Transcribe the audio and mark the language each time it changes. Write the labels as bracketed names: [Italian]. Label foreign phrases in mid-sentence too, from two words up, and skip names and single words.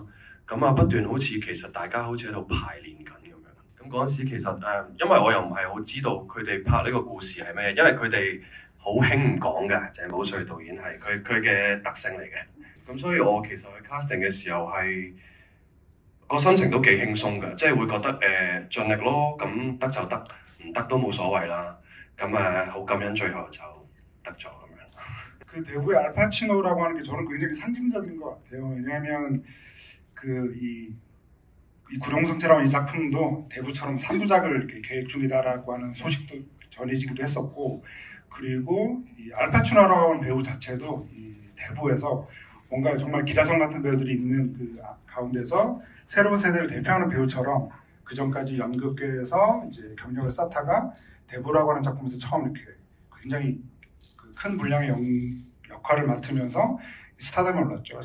[Cantonese] 咁不斷好似其實大家好似喺度排練緊咁樣。咁嗰陣時其實因為我又唔係好知道佢哋拍呢個故事係咩，因為佢哋好興唔講嘅，鄭保瑞導演係佢嘅特性嚟嘅。咁所以我其實去 casting 嘅時候係個心情都幾輕鬆嘅，即係會覺得盡力咯，咁得就得，唔得都冇所謂啦。咁好感恩最後就得咗咁樣。 [Korean] 그 대부의 알파치노라고 하는 게 저는 굉장히 상징적인 것 같아요. 왜냐하면 이 구룡성체라는 이 작품도 대부처럼 3부작을 이렇게 계획 중이다라고 하는 소식도 전해지기도 했었고, 그리고 이 알파치노라고 하는 배우 자체도 이 대부에서 뭔가 정말 기라성 같은 배우들이 있는 그 가운데서 새로운 세대를 대표하는 배우처럼 그 전까지 연극계에서 이제 경력을 쌓다가 대부라고 하는 작품에서 처음 이렇게 굉장히 큰 분량의 역할을 맡으면서 스타덤에 올랐죠.